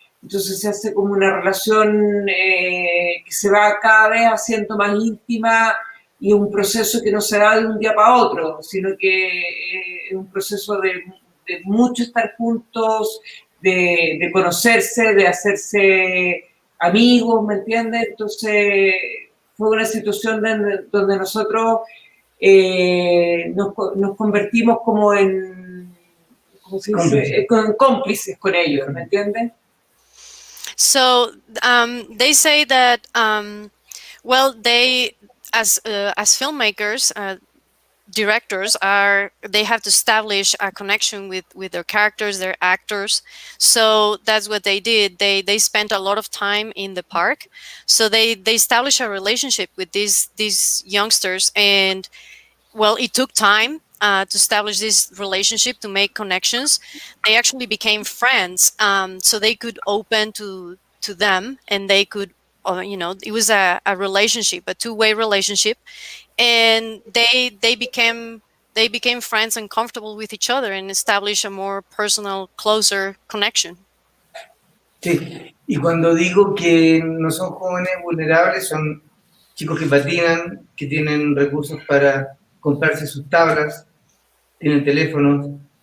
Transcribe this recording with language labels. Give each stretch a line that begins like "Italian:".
Spanish: Entonces se hace como una relación que se va cada vez haciendo más íntima y un proceso que no se da de un día para otro, sino que es un proceso de mucho estar juntos, de conocerse, de hacerse amigos, ¿me entiendes? Entonces fue una situación donde nosotros nos convertimos como en, ¿cómo se dice? Cómplices con ellos, ¿me entiendes?
English: So they say that, well, they, as filmmakers, directors, they have to establish a connection with their characters, their actors. So that's what they did. They spent a lot of time in the park. So they established a relationship with these youngsters, and well, it took time to establish this relationship, to make connections. They actually became friends, so they could open to them, and they could, it was a relationship, a two-way relationship, and they became friends and comfortable with each other and established a more personal, closer connection.
Spanish: Sí, y cuando digo que no son jóvenes vulnerables, son chicos que patinan, que tienen recursos para comprarse sus tablas, tienen teléfonos.